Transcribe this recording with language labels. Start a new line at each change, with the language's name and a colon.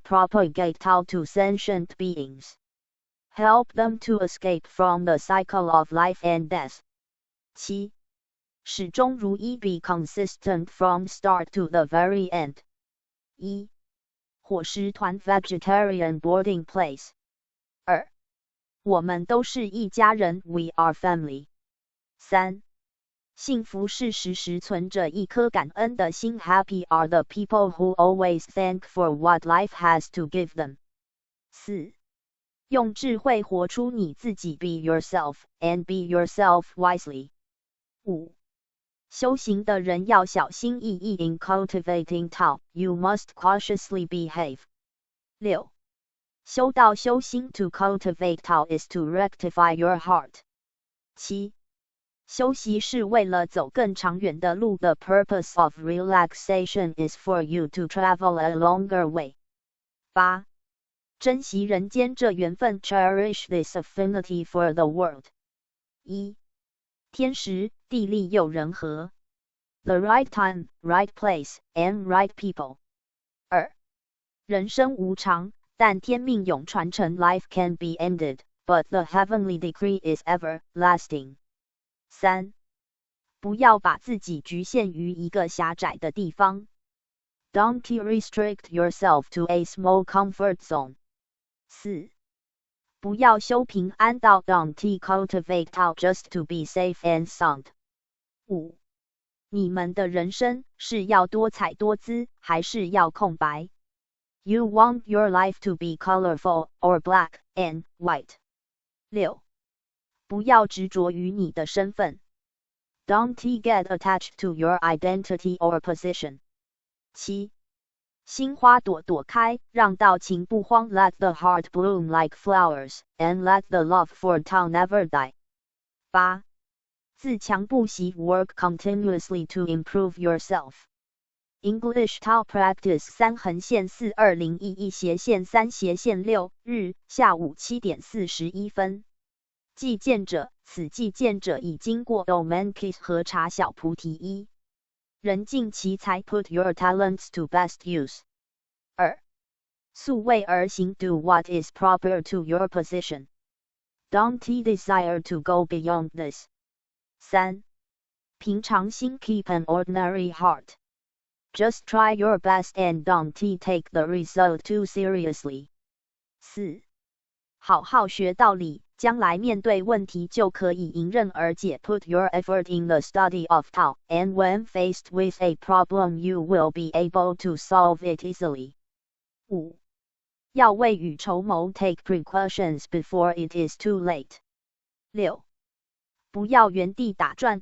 English: Propagate Tao to sentient beings. Help them to escape from the cycle of life and death.
Chinese: 七、始终如一。
English: Be consistent from start to the very end.
Chinese: 一、伙食团
English: Vegetarian boarding place.
Chinese: 二、我们都是一家人。
English: We are family.
Chinese: 三、幸福是时时存着一颗感恩的心。
English: Happy are the people who always thank for what life has to give them.
Chinese: 四、用智慧活出你自己。
English: Be yourself, and be yourself wisely.
Chinese: 五、修行的人要小心翼翼。
English: In cultivating Tao, you must cautiously behave.
Chinese: 六、修道修心。
English: To cultivate Tao is to rectify your heart.
Chinese: 七、休息是为了走更长远的路。
English: The purpose of relaxation is for you to travel a longer way.
Chinese: 八、珍惜人间这缘分。
English: Cherish this affinity for the world.
Chinese: 一、天时地利又人和。
English: The right time, right place, and right people.
Chinese: 二、人生无常，但天命永传承。
English: Life can be ended, but the heavenly decree is everlasting.
Chinese: 三、不要把自己局限于一个狭窄的地方。
English: Don't restrict yourself to a small comfort zone.
Chinese: 四、不要修平安道。
English: Don't cultivate Tao just to be safe and sound.
Chinese: 五、你们的人生是要多彩多姿，还是要空白？
English: You want your life to be colorful, or black and white.
Chinese: 六、不要执着于你的身份。
English: Don't get attached to your identity or position.
Chinese: 七、心花朵朵开，让到情不荒。
English: Let the heart bloom like flowers, and let the love for Tao never die.
Chinese: 八、自强不息。
English: Work continuously to improve yourself. English Tao practice
Chinese: 3/4/11/3/6日下午7点41分。既见者，此既见者已经过。 Domankit 和茶小菩提一。人尽其才。
English: Put your talents to best use.
Chinese: 二、素位而行。
English: Do what is proper to your position. Don't desire to go beyond this.
Chinese: 三、平常心。
English: Keep an ordinary heart. Just try your best and don't take the result too seriously.
Chinese: 四、好好学道理，将来面对问题就可以迎刃而解。
English: Put your effort in the study of Tao, and when faced with a problem you will be able to solve it easily.
Chinese: 五、要未雨绸缪。
English: Take precautions before it is too late.
Chinese: 六、不要原地打转